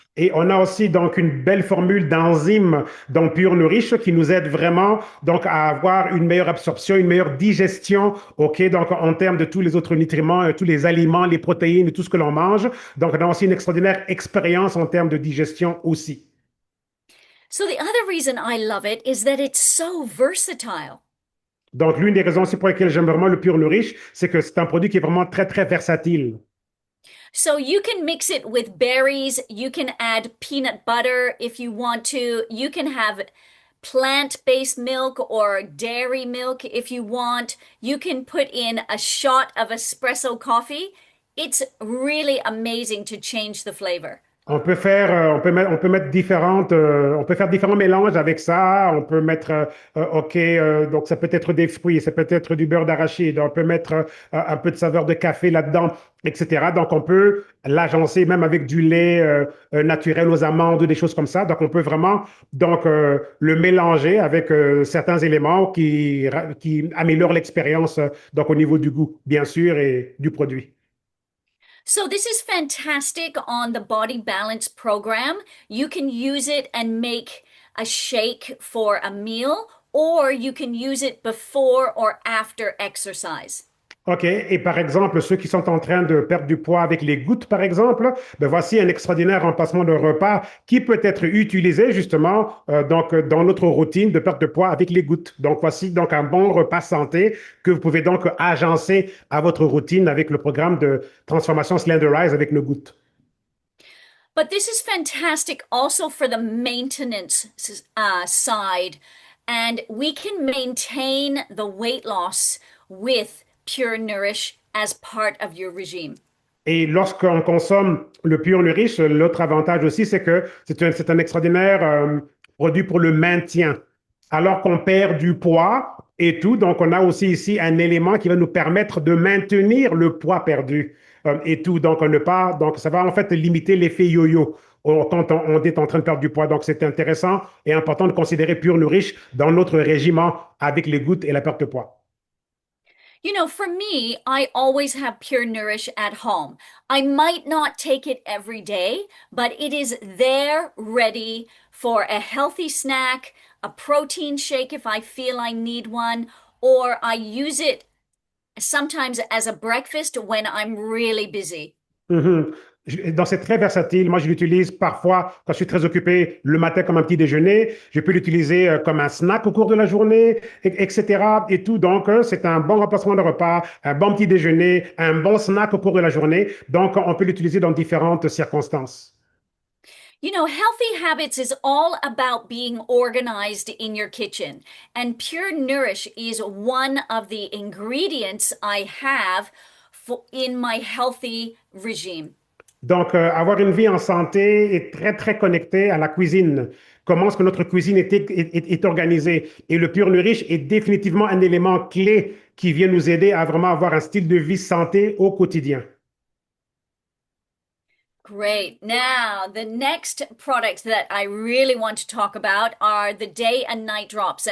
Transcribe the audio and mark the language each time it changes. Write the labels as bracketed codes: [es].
[fr] Et on a aussi donc une belle formule d'enzymes dans Pure Nourish qui nous aide vraiment donc à avoir une meilleure absorption, une meilleure digestion, ok, donc en termes de tous les autres nutriments, tous les aliments, les protéines, tout ce que l'on mange. Donc on a aussi une extraordinaire expérience en termes de digestion aussi. [en] So the other reason I love it is that it's so versatile. [fr] Donc l'une des raisons aussi pour lesquelles j'aime vraiment le Pure Nourish, c'est que c'est un produit qui est vraiment très très versatile. [en] So you can mix it with berries, you can add peanut butter if you want to, you can have plant-based milk or dairy milk if you want. You can put in a shot of espresso coffee. It's really amazing to change the flavor. [fr] On peut faire, on peut mettre on peut faire différents mélanges avec ça. On peut mettre, ok, donc ça peut être des fruits, ça peut être du beurre d'arachide. On peut mettre un peu de saveur de café là-dedans, etc. Donc on peut l'agencer même avec du lait naturel aux amandes, des choses comme ça. Donc on peut vraiment donc le mélanger avec certains éléments qui améliorent l'expérience donc au niveau du goût, bien sûr, et du produit. [en] So this is fantastic on the Body Balance program. You can use it and make a shake for a meal, or you can use it before or after exercise. OK. [fr] Et par exemple, ceux qui sont en train de perdre du poids avec les gouttes, par exemple, ben voici un extraordinaire remplacement de repas qui peut être utilisé justement donc, dans notre routine de perte de poids avec les gouttes. Donc, voici donc un bon repas santé que vous pouvez donc agencer à votre routine avec le programme de transformation Slenderize avec nos gouttes. [en] But this is fantastic also for the maintenance side. And we can maintain the weight loss with Pure Nourish as part of your regime. [fr] Et lorsqu'on consomme le Pure Nourish, l'autre avantage aussi, c'est que c'est un extraordinaire produit pour le maintien. Alors qu'on perd du poids et tout, donc on a aussi ici un élément qui va nous permettre de maintenir le poids perdu et tout. Donc donc ça va en fait limiter l'effet yo-yo quand on est en train de perdre du poids. Donc c'est intéressant et important de considérer Pure Nourish dans notre régime avec les gouttes et la perte de poids. [en] You know, for me, I always have Pure Nourish at home. I might not take it every day, but it is there ready for a healthy snack, a protein shake if I feel I need one, or I use it sometimes as a breakfast when I'm really busy. Mhm. [fr] Donc, c'est très versatile. Moi, je l'utilise parfois quand je suis très occupé le matin comme un petit déjeuner. Je peux l'utiliser comme un snack au cours de la journée, etc. Et tout. Donc, c'est un bon remplacement de repas, un bon petit déjeuner, un bon snack au cours de la journée. Donc, on peut l'utiliser dans différentes circonstances. [en] You know, healthy habits is all about being organized in your kitchen. And Pure Nourish is one of the ingredients I have in my healthy regime. [fr] Donc, avoir une vie en santé est très, très connecté à la cuisine. Comment est-ce que notre cuisine est organisée? Et le Pure Nourish est définitivement un élément clé qui vient nous aider à vraiment avoir un style de vie santé au quotidien. [en] Great. Now, the next product that I really want to talk about are the day and night drops.